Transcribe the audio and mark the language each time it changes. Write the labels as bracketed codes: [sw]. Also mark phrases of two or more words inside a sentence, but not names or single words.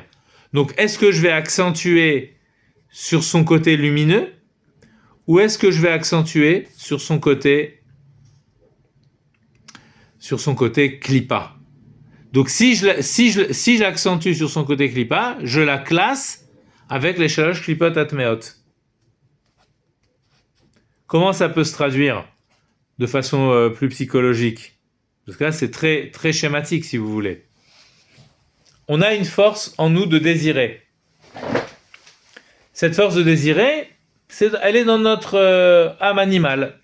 [fr] Donc est-ce que je vais accentuer sur son côté lumineux, ou est-ce que je vais accentuer sur son côté klipa? Donc si je l'accentue sur son côté klipa, je la classe avec les [he] shalosh klipot atmeot. [fr] comment ça peut se traduire de façon plus psychologique? Parce que là, c'est très, très schématique, si vous voulez. On a une force en nous de désirer. Cette force de désirer, elle est dans notre âme animale.